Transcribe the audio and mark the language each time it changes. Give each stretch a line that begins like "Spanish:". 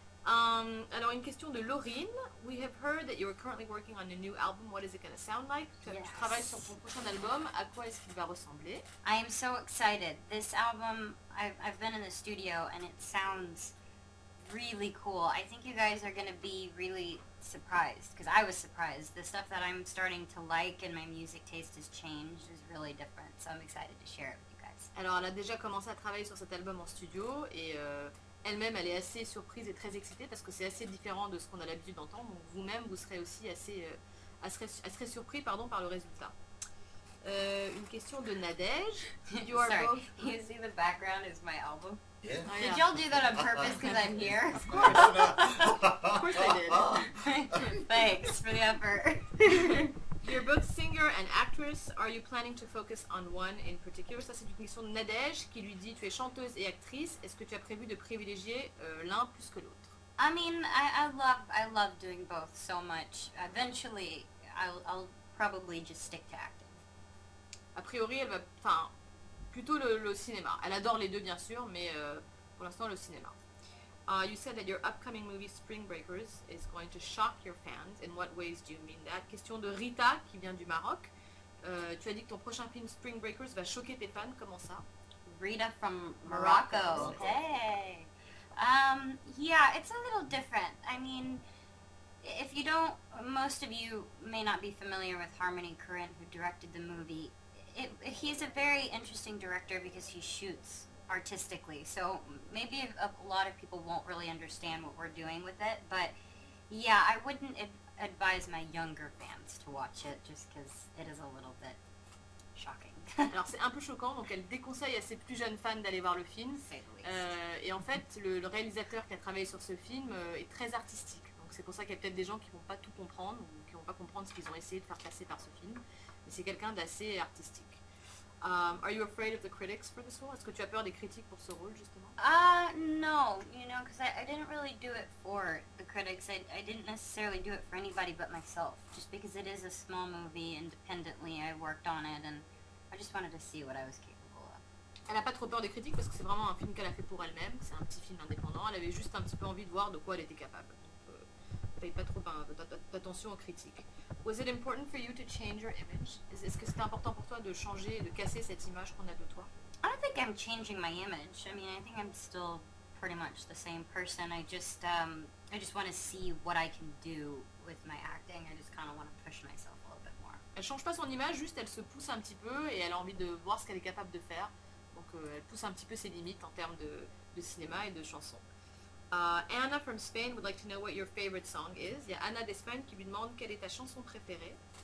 French: Alors une question de Laurine.
English: We have heard that you are currently working on a new album. What is it going to sound like?
French: Tu
English: Yes.
French: travailles sur ton prochain album. À quoi est-ce qu'il va ressembler?
English: I am so excited. This album, I've been in the studio and it sounds really cool. I think you guys are going to be really surprised because I was surprised. The stuff that I'm starting to like and my music taste has changed is really different. So I'm excited to share it with you guys.
French: Alors elle a déjà commencé à travailler sur cet album en studio et elle-même elle est assez surprise et très excitée parce que c'est assez différent de ce qu'on a l'habitude d'entendre. Donc vous-même vous serez aussi assez surpris par le résultat. Une question de Nadège.
English: You are Sorry, both... you see the background is my album. Yeah. Oh, Did yeah. y'all do that on purpose because I'm here? Of course I did. Thanks for the effort. You're both singer and actress. Are you planning to focus on one in particular?
French: Ça c'est une question de Nadège qui lui dit tu es chanteuse et actrice. Est-ce que tu as prévu de privilégier l'un plus que l'autre?
English: I mean, I love doing both so much. Eventually, I'll probably just stick to acting.
French: A priori, elle va, enfin, plutôt le cinéma. Elle adore les deux bien sûr, mais pour l'instant le cinéma.
English: You said that your upcoming movie Spring Breakers is going to shock your fans. In what ways do you mean that?
French: Question de Rita qui vient du Maroc. Tu as dit que ton prochain film Spring Breakers va choquer tes fans, comment ça?
English: Rita from Morocco. Hey. Yeah, it's a little different. I mean, if you don't, most of you may not be familiar with Harmony Korine, who directed the movie. He's a very interesting director because he shoots artistically, so maybe a lot of people won't really understand what we're doing with it, but yeah, I wouldn't advise my younger fans to watch it just because it is a little bit shocking.
French: Alors c'est un peu choquant, donc elle déconseille à ses plus jeunes fans d'aller voir le film. Et en fait, le réalisateur qui a travaillé sur ce film est très artistique. Donc c'est pour ça qu'il y a peut-être des gens qui vont pas tout comprendre ou qui vont pas comprendre ce qu'ils ont essayé de faire passer par ce film. Mais c'est quelqu'un d'assez artistique.
English: Are you afraid of the critics for this role?
French: Est-ce que tu as peur des critiques pour ce rôle justement?
English: No, you know, because I didn't really do it for the critics. I didn't necessarily do it for anybody but myself. Just because it is a small movie, independently, I worked on it, and I just wanted to see what I was capable of.
French: Elle n'a pas trop peur des critiques parce que c'est vraiment un film qu'elle a fait pour elle-même. C'est un petit film indépendant. Elle avait juste un petit peu envie de voir de quoi elle était capable. Donc, paye pas trop d'attention aux critiques.
English: Was it important for you to change your image?
French: Est-ce que c'était important pour toi de changer, de casser cette image qu'on a de toi?
English: I don't think I'm changing my image. I mean, I think I'm still pretty much the same person. I just want to see what I can do with my acting. I just kind of want to push myself a little bit more.
French: Elle change pas son image, juste elle se pousse un petit peu et elle a envie de voir ce qu'elle est capable de faire. Donc elle pousse un petit peu ses limites en termes de cinéma et de chansons.
English: Anna from Spain would like to know what your favorite song is.
French: Il y a Anna d'Espagne qui lui demande quelle est ta chanson préférée.